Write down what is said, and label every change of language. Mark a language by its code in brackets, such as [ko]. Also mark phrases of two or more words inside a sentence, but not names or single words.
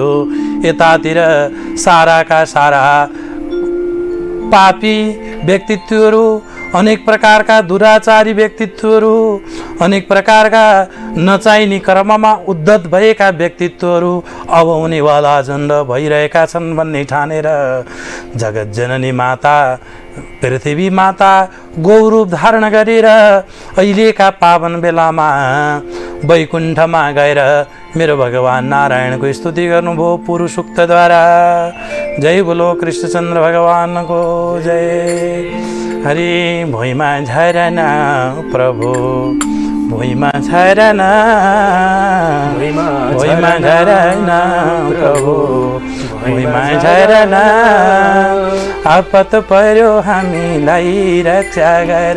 [ne] यतातिर साराका सारा पापी व्यक्तित्वहरू, अनेक प्रकारका दुराचारी व्यक्तित्वहरू, अनेक प्रकारका नचाहिने कर्ममा उद्धत भएका व्यक्तित्वहरू अब हुनेवाला झण्ड भइरहेका छन् भन्ने ठानेर जगत जननी माता पृथ्वी माता गौरूप धारण गरेर अहिलेका पावन बेलामा वैकुण्ठमा गएर मेरो भगवान नारायणको स्तुति गर्नुभयो पुरुष सूक्तद्वारा। जय बोलो कृष्णचन्द्र भगवानको जय। हरि भुइँमा झरना प्रभु भुइँमा झरना, भुइँमा झरना प्रभु भुइँमा झरना, आपत पर्यो हामीलाई रक्षा गर।